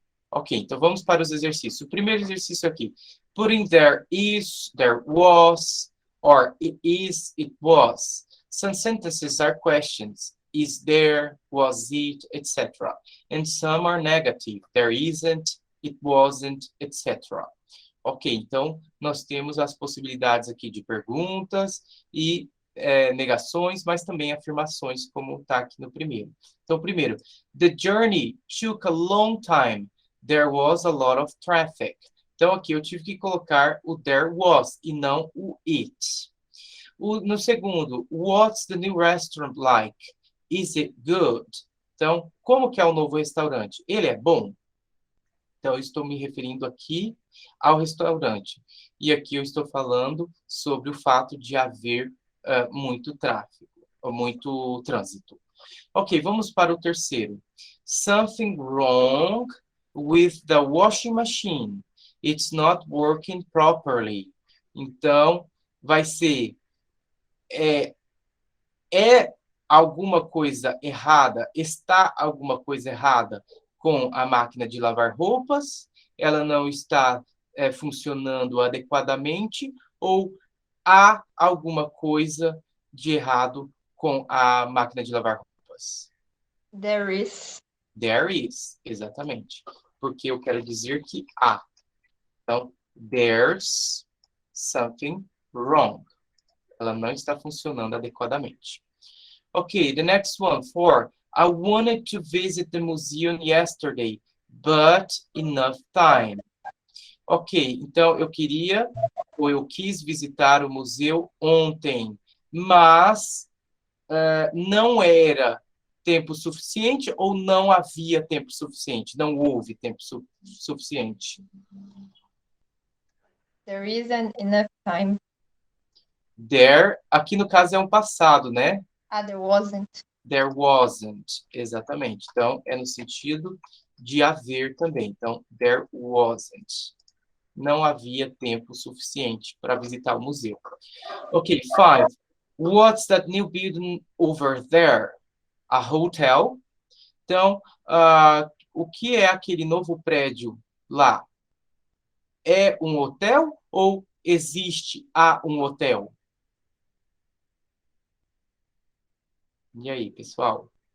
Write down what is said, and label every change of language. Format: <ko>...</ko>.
<pt>Ok, então vamos para os exercícios. O primeiro exercício aqui.</pt> <en>Putting there is, there was, or it is, it was. Some sentences are questions. Is there, was it, etc. And some are negative. There isn't, it wasn't, etc.</en> <pt>Ok, então nós temos as possibilidades aqui de perguntas e negações, mas também afirmações, como está aqui no primeiro. Então, primeiro,</pt> <en>the journey took a long time. There was a lot of traffic.</en> <pt>Então, aqui eu tive que colocar o there was e não o it. No segundo,</pt> <en>what's the new restaurant like? Is it good?</en> <pt>Então, como que é o novo restaurante? Ele é bom? Então, eu estou me referindo aqui ao restaurante. E aqui eu estou falando sobre o fato de haver muito tráfego, ou muito trânsito. Ok, vamos para o terceiro.</pt> <en>Something wrong with the washing machine. It's not working properly.</en> <pt>Então, vai ser alguma coisa errada, está alguma coisa errada com a máquina de lavar roupas, ela não está funcionando adequadamente, ou há alguma coisa de errado com a máquina de lavar roupas?</pt> <en>There is. There is,</en> <pt>exatamente. Porque eu quero dizer que há.</pt> <en>Então, there's something wrong.</en> <pt>Ela não está funcionando adequadamente.</pt> <en>Okay, the next one, 4. I wanted to visit the museum yesterday, but enough time.</en> <pt>Ok, então eu queria, ou eu quis visitar o museu ontem, mas não era tempo suficiente ou não havia tempo suficiente? Não houve tempo suficiente.</pt> <en>There isn't enough time.</en> <pt>There, aqui no caso é um passado, né?</pt> <en>There wasn't. There wasn't,</en> <pt>exatamente. Então, é no sentido de haver também. Então, there wasn't. Não havia tempo suficiente para visitar o museu. Ok, 5.</pt> <en>What's that new building over there? A hotel?</en> <pt>Então, o que é aquele novo prédio lá? É um hotel ou há um hotel? E aí, pessoal?</pt>